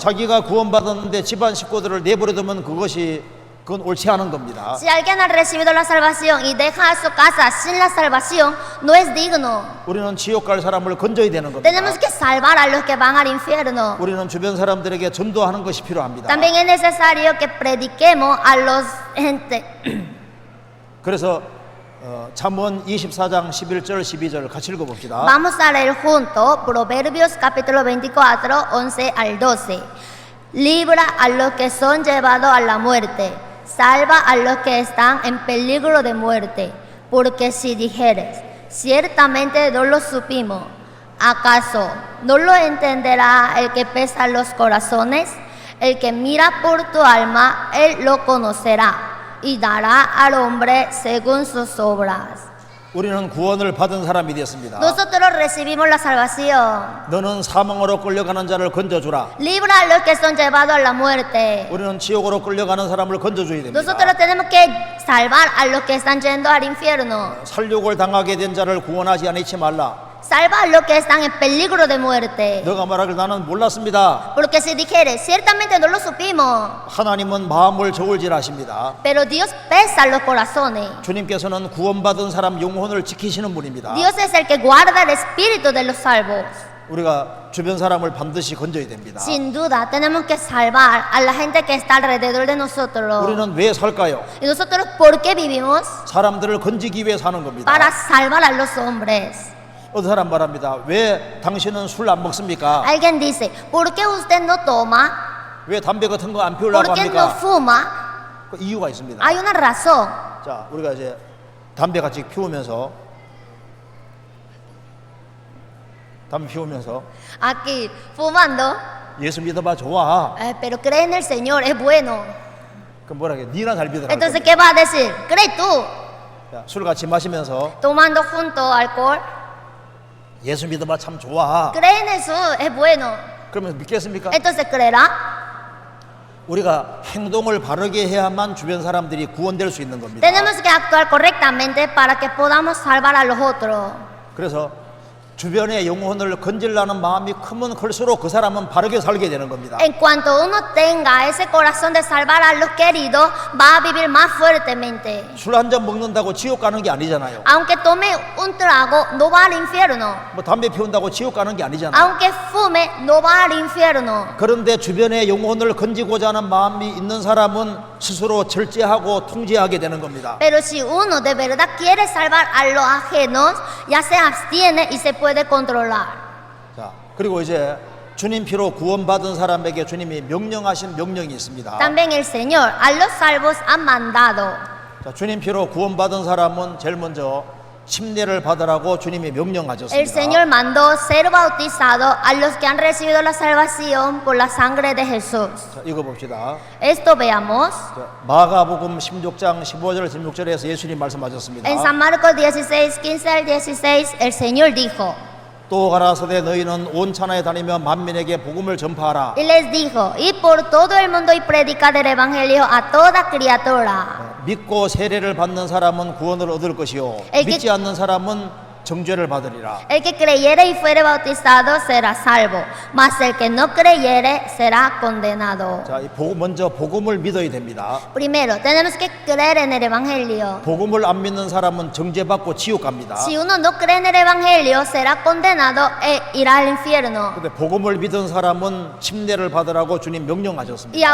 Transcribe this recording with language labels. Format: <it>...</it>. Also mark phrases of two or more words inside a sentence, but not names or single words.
<ko>자기가 구원받았는데 집안 식구들을 내버려두면 그건 옳지 않은 겁니다.</ko> <es>Si alguien ha recibido la salvación y deja a su casa sin la salvación, no es digno.</es> <ko>우리는 지옥 갈 사람을 건져야 되는 겁니다.</ko> <es>Tenemos que salvar a los que van al infierno.</es> <ko>우리는 주변 사람들에게 전도하는 것이 필요합니다.</ko> <es>También es necesario que prediquemos a los gente.</es> <ko>그래서 잠언 24장 11절 12절 같이 읽어봅시다.</ko> <es>Vamos a leer juntos Proverbios capítulo 24, 11 al 12. Libra a los que son llevados a la muerte, salva a los que están en peligro de muerte. Porque si dijeres, ciertamente no lo supimos, ¿acaso no lo entenderá el que pesa los corazones? El que mira por tu alma, él lo conocerá y dará al hombre según sus obras.</es> <ko>우리는 구원을 받은 사람이 되었습니다.</ko> <es>Nosotros recibimos la salvación.</es> <ko>너는 사망으로 끌려가는 자를 건져주라.</ko> <es>Libra a los que son llevados a la muerte.</es> <ko>우리는 지옥으로 끌려가는 사람을 건져줘야 됩니다.</ko> <es>Nosotros tenemos que salvar a los que están yendo al infierno.</es> <ko>살육을 당하게 된 자를 구원하지 않지 말라.</ko> <es>Salva a los que están en peligro de muerte.</es> <ko>너가 말하길 나는 몰랐습니다.</ko> <es>Porque si dijeres, ciertamente no lo supimos.</es> <ko>하나님은 마음을 저울질 하십니다.</ko> <es>Pero Dios pesa los corazones.</es> <ko>주님께서는 구원받은 사람 영혼을 지키시는 분입니다.</ko> <es>Dios es el que guarda el espíritu de los salvos.</es> <ko>우리가 주변 사람을 반드시 건져야 됩니다.</ko> <es>Sin duda, tenemos que salvar a la gente que está alrededor de nosotros.</es> <ko>우리는 왜 살까요?</ko> <es>¿Y nosotros por qué vivimos?</es> <ko>사람들을 건지기 위해 사는 겁니다.</ko> <es>Para salvar a los hombres.</es> <ko>어떤 사람 말합니다. 왜 당신은 술 안 먹습니까?</ko> <es>Alguien dice, ¿por qué usted no toma?</es> <ko>왜 담배 같은 거 안</ko> <es>¿Por</es> <ko>피우려고</ko> <es>qué no</es> <ko>합니까?</ko> <es>fuma?</es> <ko>그 이유가 있습니다.</ko> <es>Hay una razón.</es> <ko>자, 우리가 이제 담배 같이 피우면서</ko> <es>Aquí, fumando,</es> <ko>예수 믿어봐 좋아.</ko> <es>pero cree en el Señor, es bueno.</es> <ko>그 뭐라 해? 니나 잘 믿어라.</ko> <es>Entonces, ¿qué va a decir? Cree tú.</es> <ko>자, 술 같이 마시면서</ko> <es>Tomando junto alcohol,</es> <ko>예수 믿어봐 참 좋아.</ko> <es>cree en Jesús, es bueno.</es> <ko>그러면 믿겠습니까?</ko> <es>Entonces, ¿creerá?</es> <ko>우리가 행동을 바르게 해야만 주변 사람들이 구원될 수 있는 겁니다.</ko> <es>Tenemos que actuar correctamente para que podamos salvar a los otros.</es> <ko>그래서 주변의 영혼을 건질라는 마음이 크면 클수록 그 사람은 바르게 살게 되는 겁니다.</ko> <es>En cuanto uno tenga ese corazón de salvar a los queridos, va a vivir más fuertemente.</es> <ko>술 한 잔 먹는다고 지옥 가는 게 아니잖아요.</ko> <es>Aunque tome un trago, no va al infierno.</es> <ko>뭐 담배 피운다고 지옥 가는 게 아니잖아요.</ko> <es>Aunque fume, no va al infierno.</es> <ko>그런데 주변의 영혼을 건지고자 하는 마음이 있는 사람은 스스로 절제하고 통제하게 되는 겁니다.</ko> <es>Pero si uno de verdad quiere salvar a los ajenos, ya se abstiene y se puede controlar.</es> <ko>자, 그리고 이제 주님 피로 구원받은 사람에게 주님이 명령하신 명령이 있습니다.</ko> <es>También el Señor a los salvos ha mandado.</es> <ko>자, 주님 피로 구원받은 사람은 제일 먼저 침례를 받으라고 주님이</ko> <es>El</es> <ko>명령하셨습니다.</ko> <es>Señor mandó ser bautizado a los que han recibido la salvación por la sangre de Jesús.</es> <ko>자, 읽어봅시다.</ko> <es>Esto veamos</es> <ko>자, 마가복음 16장 15절 16절에서 예수님 말씀하셨습니다.</ko> <es>en San Marcos 16, 15 al 16. El Señor dijo</es> <ko>또 가라사대 너희는 온 천하에 다니며 만민에게 복음을 전파하라.</ko> <es>y les dijo: id por todo el mundo y predicad el evangelio a toda criatura.</es> <ko>믿고 세례를 받는 사람은 구원을 얻을 것이요 믿지 않는 사람은 정죄를 받으리라.</ko> <es>El que creyere y fuere bautizado será salvo, mas el que no creyere será condenado.</es> <ko>자, 먼저 복음을 믿어야 됩니다.</ko> <es>Primero, tenemos que creer en el evangelio.</es> <ko>복음을 안 믿는 사람은 정죄받고 지옥 갑니다.</ko> <es>Si uno no cree en el evangelio, será condenado e irá al infierno.</es> <ko>근데 복음을 믿은 사람은 침례를 받으라고 주님</ko> <es>Y a</es> <ko>명령하셨습니다.</ko>